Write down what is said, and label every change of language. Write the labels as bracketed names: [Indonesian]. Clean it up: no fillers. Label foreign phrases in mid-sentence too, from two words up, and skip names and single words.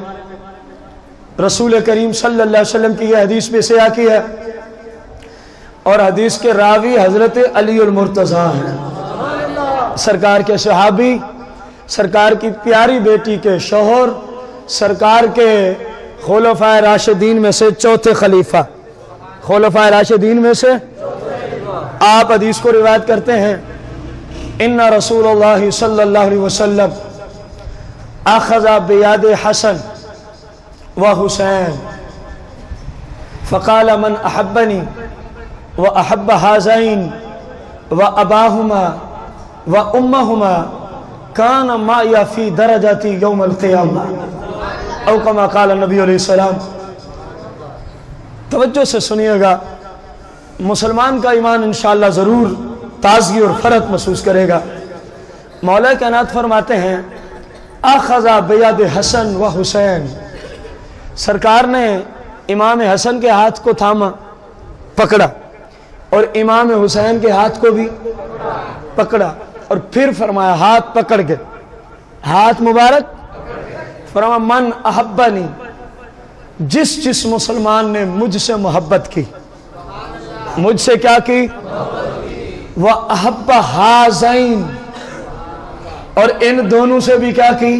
[Urdu] رسول کریم [Arabic] صلی اللہ علیہ وسلم [Urdu] کی یہ حدیث بھی سیاق کی ہے، اور حدیث کے راوی حضرت علی المرتضیٰ ہیں، سرکار کے صحابی، سرکار کی پیاری بیٹی کے شوہر، سرکار کے خلفائے راشدین میں سے چوتھے خلیفہ، خلفائے راشدین میں سے۔ آپ حدیث کو روایت کرتے ہیں، [Arabic] ان رسول اللہ صلی اللہ علیہ وسلم اخذ بیاد حسن و حسین فقال من احبنی و احب هذین و اباہما و امہما کان معی فی درجتی یوم القیامہ، او کما قال نبی علیہ السلام۔ [Urdu] توجہ سے سنیے گا، مسلمان کا ایمان انشاءاللہ ضرور تازگی اور فرق محسوس کرے گا۔ مولا کائنات فرماتے ہیں [Arabic] اخذ بیاد حسن و حسین، [Urdu] سرکار نے امام حسن کے ہاتھ کو تھاما، پکڑا، اور امام حسین کے ہاتھ کو بھی پکڑا، اور پھر فرمایا ہاتھ پکڑ کے، ہاتھ مبارک، فرمایا [Arabic] من احبنی، [Urdu] جس مسلمان نے مجھ سے محبت کی، مجھ سے کیا کی، [Arabic] وَأَحَبَّ هَذَيْن، [Urdu] اور ان دونوں سے بھی کیا کی۔